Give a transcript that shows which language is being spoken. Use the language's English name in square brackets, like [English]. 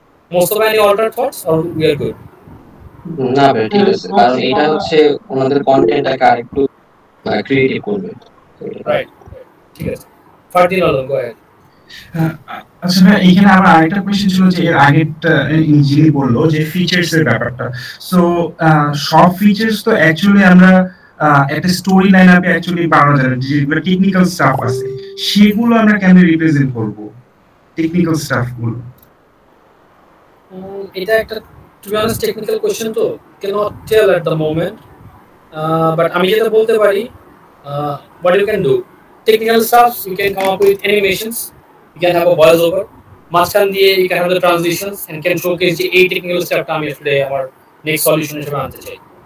[English] Most of any other thoughts or we are good? [Bangla] না ভাই ঠিক আছে, কারণ এটা হচ্ছে আমাদের কন্টেন্টটাকে আরেকটু ক্রিয়েটিভ করবে। রাইট, ঠিক আছে। ফারদিন আলম, [English] Go ahead. [Bangla] আচ্ছা ভাই, এখানে আমার আরেকটা কোশ্চেন ছিল যে এর আগেরটা যিনি বললো যে ফিচার্স এর ব্যাপারটা, সো সব ফিচার্স তো অ্যাকচুয়ালি আমরা একটা স্টোরি লাইন আপে অ্যাকচুয়ালি বানানো যায়, যেগুলো টেকনিক্যাল স্টাফ আছে সেগুলো আমরা কেমনে রিপ্রেজেন্ট করব টেকনিক্যাল স্টাফ গুলো? এটা একটা two be honest technical question, তো [English] cannot tell at the moment, but [Bangla] আমি যেটা বলতে পারি, [English] what you can do, technical stuff you can come up with animations, you can have a voice over, [Bangla] মাঝখান দিয়ে [English] you can have the transitions and can showcase [Bangla] যে এই technical স্টাফটা আমি আসলে আমার নেক্সট সলিউশন হিসেবে আনতে চাই।